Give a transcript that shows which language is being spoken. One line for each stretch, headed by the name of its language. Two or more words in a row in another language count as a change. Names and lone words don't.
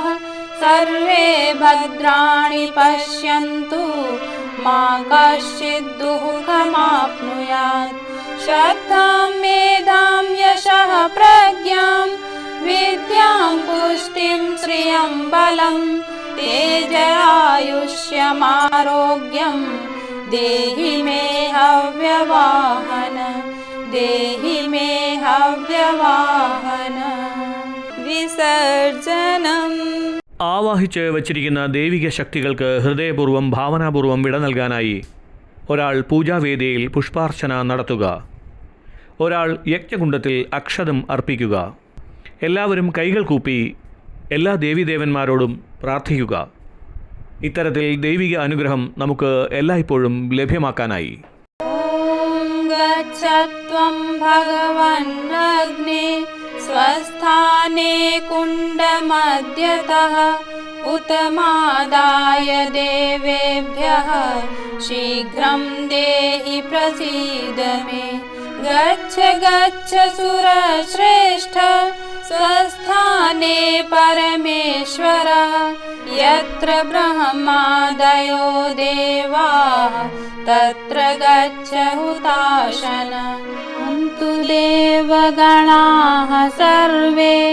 Sanskrit: സർവേ ഭദ്രാണി പശ്യन्तു മാ കശ്ചിദ് ദുഃഖമാപ്നുയാത്. ശ്രദ്ധാം മേധാം യശഃ പ്രജ്ഞാം വിദ്യാം പുഷ്ടിം ശ്രിയം ബലം തേജായുഷ്യമാരോഗ്യം देहि मे हव्यवाहन देहि मे हव्यवाहन विसर्जनम्
Malayalam: ആവാഹിച്ച് വച്ചിരിക്കുന്ന ദൈവിക ശക്തികൾക്ക് ഹൃദയപൂർവ്വം ഭാവനാപൂർവ്വം വിട നൽകാനായി ഒരാൾ പൂജാവേദിയിൽ പുഷ്പാർച്ചന നടത്തുക. ഒരാൾ യജ്ഞകുണ്ഡത്തിൽ അക്ഷതം അർപ്പിക്കുക. എല്ലാവരും കൈകൾ കൂപ്പി എല്ലാ ദേവീദേവന്മാരോടും പ്രാർത്ഥിക്കുക. ഇത്തരത്തിൽ ദൈവിക അനുഗ്രഹം നമുക്ക് എല്ലായ്പ്പോഴും ലഭ്യമാക്കാനായി.
Sanskrit: ഓം ഗച്ഛത്വം ഭഗവൻ അഗ്നേ स्वस्थाने कुण्डमध्यतः उत्तमादाय देवेभ्यः शीघ्रं देहि प्रसीद मे गच्छ गच्छ सुरश्रेष्ठ स्वस्थाने परमेश्वरः यत्र ब्रह्मादयो देवाः तत्र गच्छ हुताशन अन्तु देवगणाः सर्वे